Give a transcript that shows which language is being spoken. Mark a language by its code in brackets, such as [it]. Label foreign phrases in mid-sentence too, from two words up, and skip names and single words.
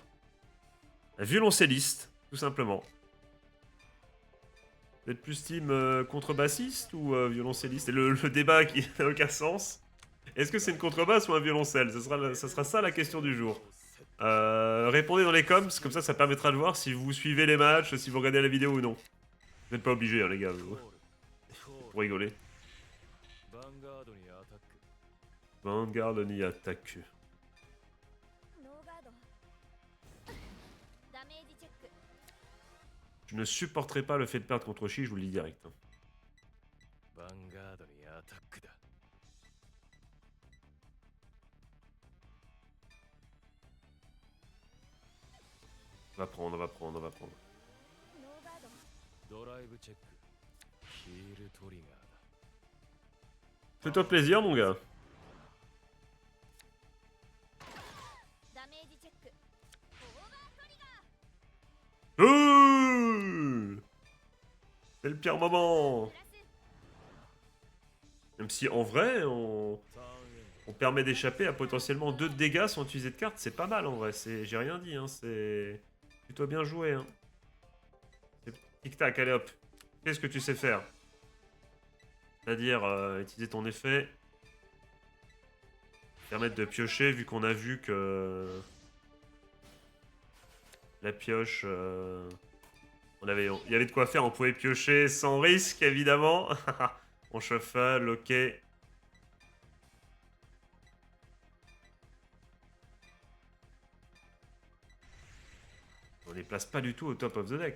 [fr] Un violoncelliste, tout simplement. Vous êtes plus team contrebassiste ou violoncelliste? C'est le débat qui n'a aucun sens. Est-ce que c'est une contrebasse ou un violoncelle? Ça sera ça la question du jour. Répondez dans les coms, comme ça permettra de voir si vous suivez les matchs, si vous regardez la vidéo ou non. Vous n'êtes pas obligés, hein, les gars, ゴールゴー pour rigoler. [ja] ルヴァンガードにアタック [fr] Vanguard ni attaque. [ja] ノーガードダメージチェック [fr] Je ne supporterai pas le fait de perdre contre Chi, je vous le dis direct. Hein. [ja] ヴァンガードにアタックだ [fr] On va prendre, on va prendre, on va prendre. [ja] ノーガードドライブチェックヒールトリガーだ [fr] Fais-toi plaisir, mon gars. [ja] ダメージチェックオーバートリガー [fr] C'est le pire moment. [ja] プラス [fr] Même si en vrai, [ja] ターンエン [fr] on permet d'échapper à potentiellement 2 de dégâts sans utiliser de cartes, c'est pas mal en vrai. J'ai rien dit, hein. C'est plutôt bien joué. Hein. Tic-tac, allez hop. Qu'est-ce que tu sais faire? C'est-à-dire utiliser ton effet. Permettre de piocher, vu qu'on a vu que la pioche. Il y avait de quoi faire, on pouvait piocher sans risque, évidemment. On shuffle, ok. On les place pas du tout au [en] top of the deck.